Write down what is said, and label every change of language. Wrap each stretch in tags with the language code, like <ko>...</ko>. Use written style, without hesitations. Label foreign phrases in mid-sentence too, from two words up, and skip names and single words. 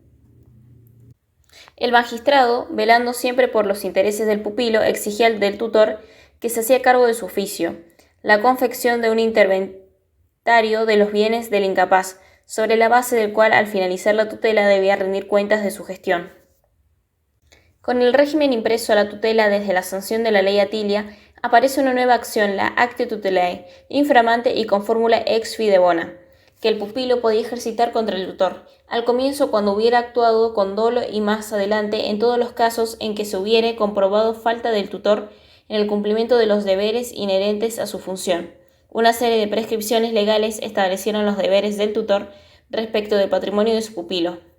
<es>El magistrado, velando siempre por los intereses del pupilo, exigía del tutor que se hacía cargo de su oficio, la confección de un inventario de los bienes del incapaz, sobre la base del cual al finalizar la tutela debía rendir cuentas de su gestión. Con el régimen impreso a la tutela desde la sanción de la ley Atilia, aparece una nueva acción, la</es> <la>actio tutelae,</la> <es>inframante y con fórmula</es> <la>ex fide bona,</la> <es>que el pupilo podía ejercitar contra el tutor, al comienzo cuando hubiera actuado con dolo y más adelante en todos los casos en que se hubiere comprobado falta del tutor en el cumplimiento de los deberes inherentes a su función. Una serie de prescripciones legales establecieron los deberes del tutor respecto del patrimonio de su pupilo.</es>